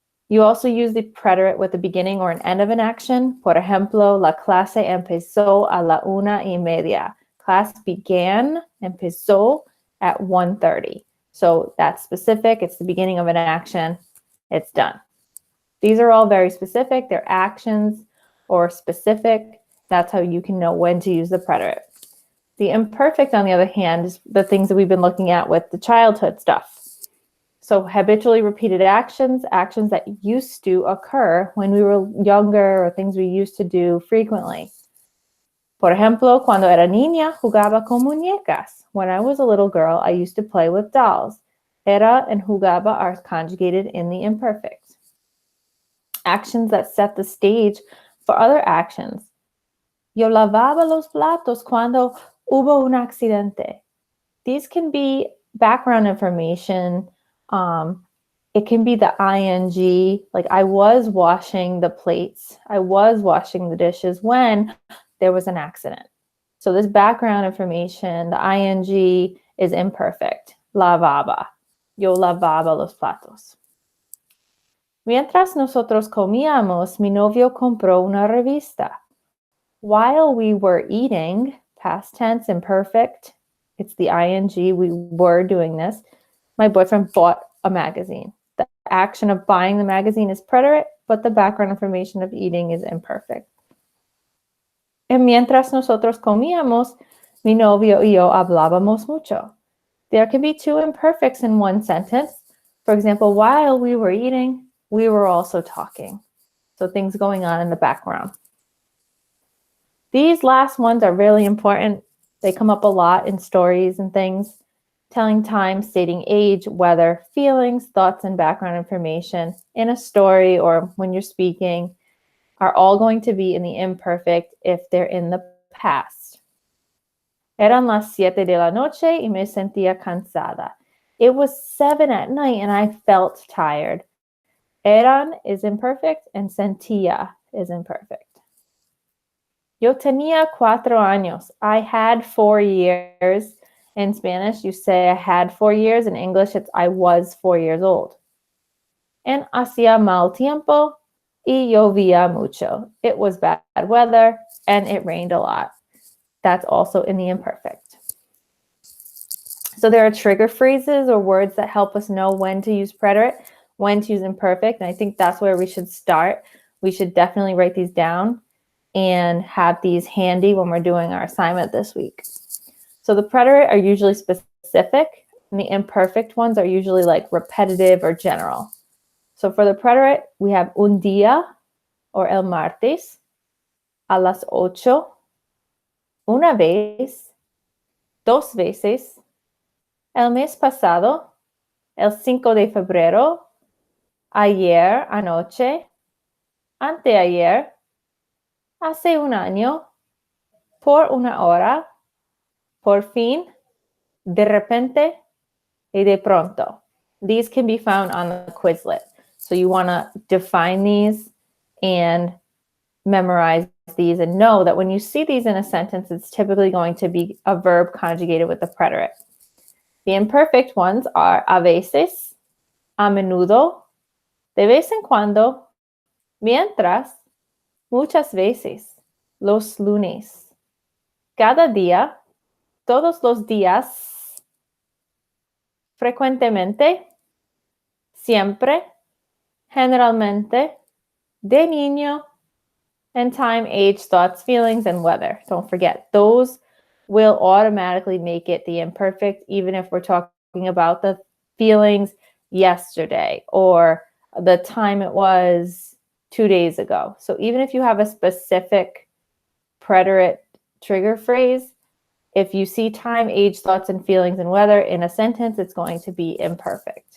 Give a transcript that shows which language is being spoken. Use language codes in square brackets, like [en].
[en] You also use the preterite with the beginning or an end of an action. [es] Por ejemplo, la clase empezó a la 1:30. [en] Class began, empezó at 1:30. So that's specific. It's the beginning of an action. It's done. These are all very specific. They're actions or specific. That's how you can know when to use the preterite. The imperfect, on the other hand, is the things that we've been looking at with the childhood stuff. So habitually repeated actions, actions that used to occur when we were younger or things we used to do frequently. [es] Por ejemplo, cuando era niña, jugaba con muñecas. [en] When I was a little girl, I used to play with dolls. Era and jugaba are conjugated in the imperfect. Actions that set the stage for other actions. [es] Yo lavaba los platos cuando hubo un accidente. [en] These can be background information. It can be the ing, like I was washing the plates. I was washing the dishes when there was an accident. So this background information, the ing is imperfect. Lavaba. [es] Yo lavaba los platos. Mientras nosotros comíamos, mi novio compró una revista. [en] While we were eating, past tense, imperfect, it's the ing, we were doing this, my boyfriend bought a magazine. The action of buying the magazine is preterite, but the background information of eating is imperfect. [es] And mientras nosotros comíamos, mi novio y yo hablábamos mucho. [en] There can be 2 imperfects in one sentence. For example, while we were eating, we were also talking. So things going on in the background. These last ones are really important. They come up a lot in stories and things. Telling time, stating age, weather, feelings, thoughts, and background information in a story or when you're speaking are all going to be in the imperfect if they're in the past. [es] Eran las 7 de la noche y me sentía cansada. [en] It was 7 at night and I felt tired. Eran is imperfect and sentía is imperfect. [es] Yo tenía 4 años. [en] I had 4 years. In Spanish, you say I had 4 years. In English, it's I was 4 years old. [es] And hacía mal tiempo y llovía mucho. [en] It was bad weather and it rained a lot. That's also in the imperfect. So there are trigger phrases or words that help us know when to use preterite, when to use imperfect. And I think that's where we should start. We should definitely write these down and have these handy when we're doing our assignment this week. So the preterite are usually specific, and the imperfect ones are usually like repetitive or general. So for the preterite, we have [es] un día, or el martes, a las 8, una vez, 2 veces, el mes pasado, el 5 de febrero, ayer anoche, anteayer, hace un año, por una hora, por fin, de repente, y de pronto. [en] These can be found on the Quizlet. So you want to define these and memorize these and know that when you see these in a sentence, it's typically going to be a verb conjugated with the preterite. The imperfect ones are [es] a veces, a menudo, de vez en cuando, mientras, muchas veces, los lunes, cada día, todos los días, frecuentemente, siempre, generalmente, de niño, [en] and time, age, thoughts, feelings, and weather. Don't forget, those will automatically make it the imperfect, even if we're talking about the feelings yesterday or the time it was 2 days ago. So even if you have a specific preterite trigger phrase, if you see time, age, thoughts, and feelings, and weather in a sentence, it's going to be imperfect.